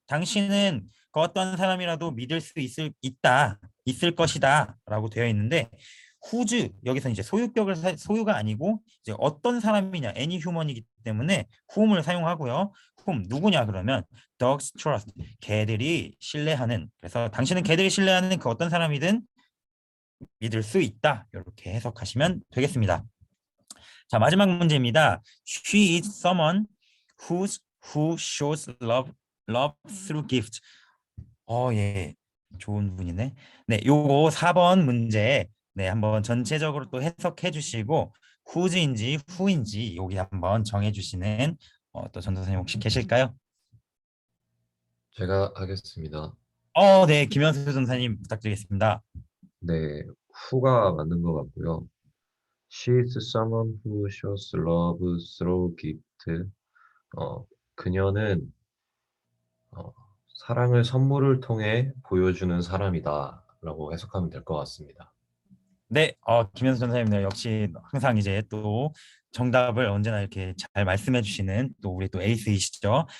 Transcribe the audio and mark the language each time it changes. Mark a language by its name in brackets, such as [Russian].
[Korean] 당신은 그 어떤 사람이라도 믿을 수 있을 것이다라고 되어 있는데 whose 여기서 이제 소유가 아니고 이제 어떤 사람이냐 [English] any human [Korean] 이기 때문에 whom을 사용하고요. whom 누구냐 그러면 [English] dogs trust [Korean] 개들이 신뢰하는 그래서 당신은 개들이 신뢰하는 그 어떤 사람이든 믿을 수 있다. 이렇게 해석하시면 되겠습니다. 자, 마지막 문제입니다. [English] She is someone who shows love through gifts. [Korean] 예. 좋은 분이네. 네, 요거 4번 문제 네, 한번 전체적으로 또 해석해 주시고 whose인지 who인지 여기 한번 정해 주시는 또 전도사님 혹시 계실까요? 제가 하겠습니다. 네, 김현수 전도사님 부탁드리겠습니다. 네, who가 맞는 것 같고요. [English] She is someone who shows love through gift. [Korean] 그녀는 사랑을 선물을 통해 보여주는 사람이다라고 해석하면 될 것 같습니다. 네, 김현수 전사님 역시 항상 이제 또 정답을 언제나 이렇게 잘 말씀해 주시는 또 우리 또 에이스이시죠.